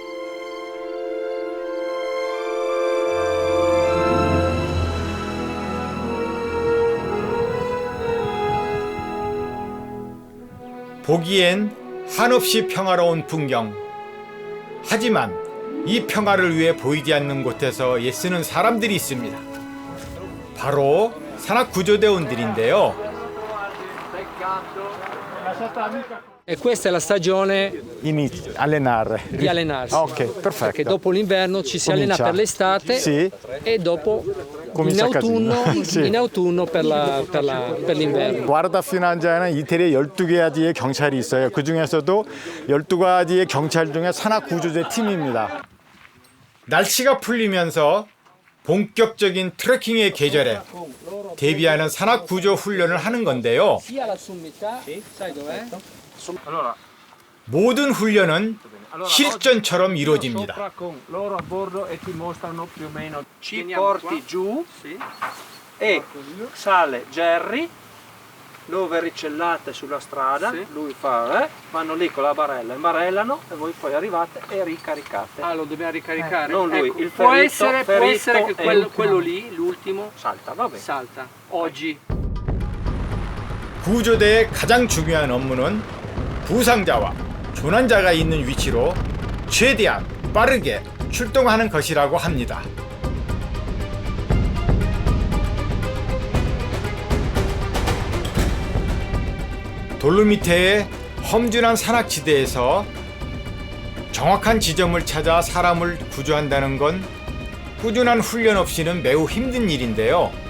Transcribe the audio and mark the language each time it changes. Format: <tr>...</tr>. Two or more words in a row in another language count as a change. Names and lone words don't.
<ko>보기엔 한없이 평화로운 풍경. 하지만 이 평화를 위해 보이지 않는 곳에서 애쓰는 사람들이 있습니다. 바로 산악구조대원들인데요.</ko> <it>E questa è la stagione allenare. di allenarsi. Ok, perfetto. Perché dopo l'inverno ci si allena Comincia. per l'estate Sì. e dopo in Comincia autunno, casino. Sì. in autunno per l'inverno.</it> <ko>와르다 피난자에는 이태리에 12가지의 경찰이 있어요. 그 중에서도 12가지의 경찰 중에 산악구조대 팀입니다. 날씨가 풀리면서 본격적인 트레킹의 계절에 대비하는 산악구조 훈련을 하는 건데요.</ko> <it>Sia la sommità, sai dov'è?</it> <ko>모든 훈련은 실전처럼 이루어집니다.</ko> <it>Ci porti giù e sale Jerry, lo verricellate sulla strada, lui fa, vanno lì con la barella, imbarellano e voi poi arrivate e ricaricate. Ah, lo dobbiamo ricaricare? Non lui, Ecco, il può ferito, essere che e quello lì, l'ultimo, salta, va bene. salta. Oggi.</it> <ko>구조대의 가장 중요한 업무는 부상자와 조난자가 있는 위치로 최대한 빠르게 출동하는 것이라고 합니다. 돌로미테의 험준한 산악지대에서 정확한 지점을 찾아 사람을 구조한다는 건 꾸준한 훈련 없이는 매우 힘든 일인데요.</ko>